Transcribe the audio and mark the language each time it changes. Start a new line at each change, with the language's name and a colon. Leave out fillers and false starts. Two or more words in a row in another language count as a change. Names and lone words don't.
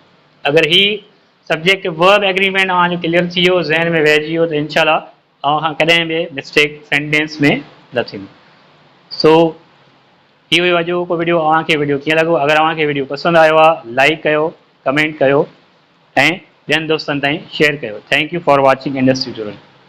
Sindhi: अगरि ही
English: subject verb agreement
Sindhi: अव्हांजो क्लियर थी वियो, ज़हन में वेहिजी वियो, त इनशाला अव्हां खां कॾहिं बि मिस्टेक सेंटेंस में न थींदी। सो ही हुयो अॼु को वीडियो। अव्हांखे वीडियो कीअं लॻो? अगरि अव्हांखे वीडियो पसंदि आयो आहे, लाइक कयो, कमेंट कयो ऐं ॿियनि दोस्तनि ताईं शेयर कयो।
English: Thank you for watching Indus Tutorial.